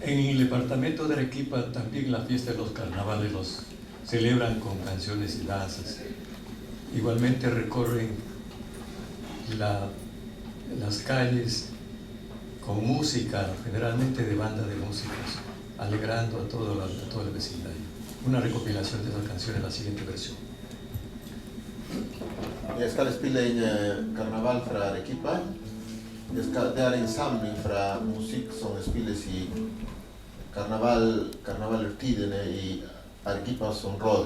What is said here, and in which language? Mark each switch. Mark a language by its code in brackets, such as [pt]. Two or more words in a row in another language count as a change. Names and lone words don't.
[es] el departamento de Arequipa también la fiesta de los carnavales los celebran con canciones y danzas. Igualmente recorren las calles con música, generalmente de banda de músicos, alegrando a todo el vecindario. Una recopilación de esas canciones, la siguiente versión. [sv] Jag ska spela in karneval från Arequipa. Det är en samling från musik som spelas i karnevaltiden i Arequipas område.